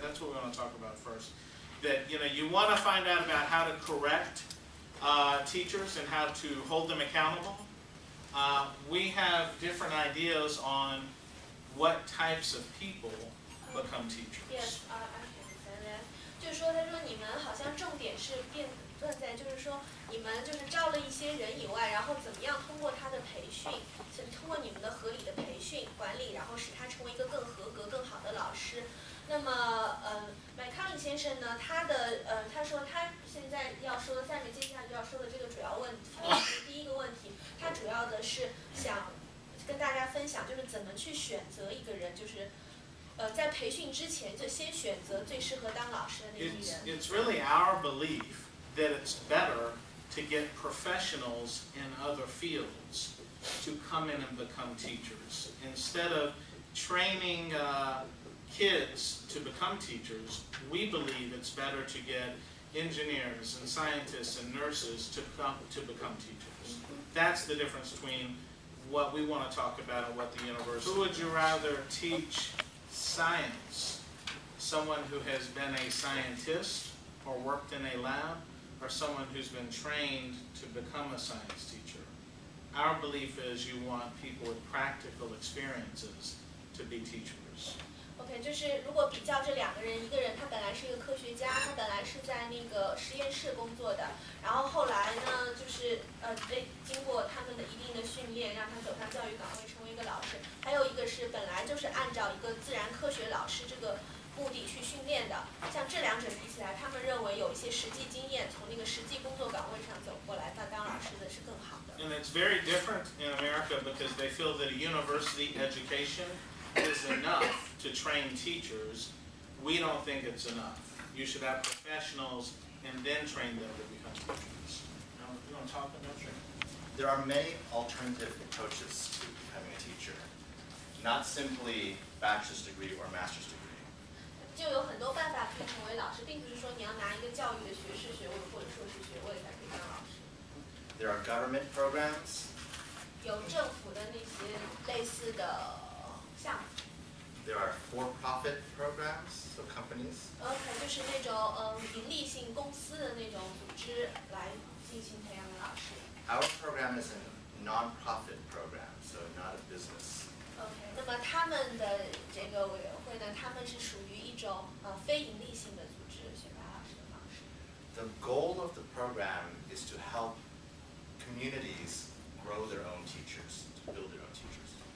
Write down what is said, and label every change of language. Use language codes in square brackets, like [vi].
[en] That's what we want to talk about first. That you want to find out about how to correct teachers and how to hold them accountable. We have different ideas on what types of people become teachers. Yes, I can understand that. [zh] 就是说，他说你们好像重点是断在，就是说你们就是招了一些人以外，然后怎么样通过他的培训，通过你们的合理的培训管理，然后使他成为一个更合格、更好的老师。那么McCollough先生呢，他说他现在要说的下面接下来要说的这个主要问题，第一个问题，他主要的是想跟大家分享，就是怎么去选择一个人，就是在培训之前就先选择最适合当老师的那批人。 [en] It's really our belief that it's better to get professionals in other fields to come in and become teachers instead of training kids to become teachers. We believe it's better to get engineers and scientists and nurses to become teachers. That's the difference between what we want to talk about and what the university. Who would you rather teach science? Someone who has been a scientist or worked in a lab, or someone who's been trained to become a science teacher? Our belief is you want people with practical experiences to be teachers. [zh] OK， 就是如果比较这2个人，一个人他本来是一个科学家，他本来是在那个实验室工作的，然后后来呢，就是经过他们的一定的训练，让他走上教育岗位，成为一个老师。还有一个是本来就是按照一个自然科学老师这个目的去训练的。像这2者比起来，他们认为有一些实际经验，从那个实际工作岗位上走过来，当老师的是更好的。 [en] And it's very different in America because they feel that a university education is enough to train teachers. We don't think it's enough. You should have professionals and then train them to become teachers. Now, you want to talk about that? There are many alternative approaches to becoming a teacher, not simply bachelor's degree or master's degree. [zh] 就有很多办法可以成为老师，并不是说你要拿一个教育的学士学位或者硕士学位才可以当老师。 [en] There are government programs. [zh] 有政府的那些类似的项目。 [en] There are for-profit programs, so companies. [zh] OK， 就是那种盈利性公司的那种组织来进行培养的老师。 [en] Our program is a non-profit program, so not a business. [zh] OK， 那么他们的这个委员会呢，他们是属于一种非盈利性的组织，选拔老师的方式。 [en] The goal of the program is to help communities grow their own teachers, to build their own teachers.